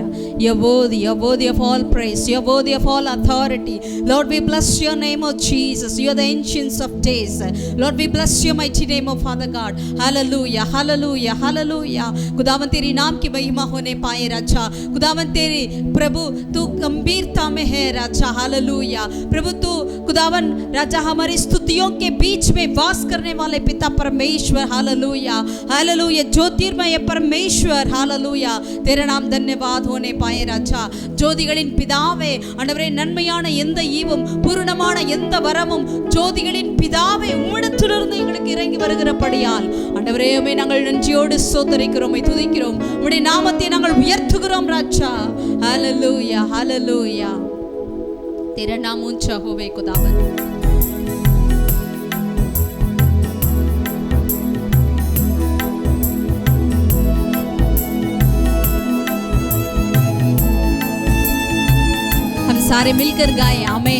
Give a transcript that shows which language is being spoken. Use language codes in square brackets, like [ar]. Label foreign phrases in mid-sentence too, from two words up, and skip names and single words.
[en] You're worthy of all praise. You're worthy of all authority. Lord, we bless your name, oh Jesus. You're the ancients of days. Lord, we bless your mighty name, oh Father God. Hallelujah, hallelujah, hallelujah. [hi] खुदावन तेरी नाम की महिमा होने पाए राजा. खुदावन तेरी प्रभु तू गंभीरता में है राजा. हालेलुया. प्रभु तू खुदावन राजा हमारी स्तुतियों के बीच में वास करने वाले पिता परमेश्वर. हालेलुया, हालेलुया. ज्योतिर्मय परमेश्वर. हालेलुया. तेरा नाम धन्यवाद होने पाए ராஜா. [ta] ஜோதிகளின் பிதாவே, ஆண்டவரே, நன்மையான எந்த ஈவும் பூரணமான எந்த வரமும் ஜோதிகளின் பிதாவே உம்மிடத்திலிருந்து எங்களுக்கு இறங்கி வருகிறபடியால் ஆண்டவரே உம்மை நாங்கள் நன்றியோடு ஸ்தோத்திரிக்கிறோம், துதிக்கிறோம். உம்முடைய நாமத்தை நாங்கள் உயர்த்துகிறோம் ராஜா. ஹalleluya, ஹalleluya. [hi] तेरा नाम ऊंचा होवे खुदावन. सारे मिलकर गाएं आमीन.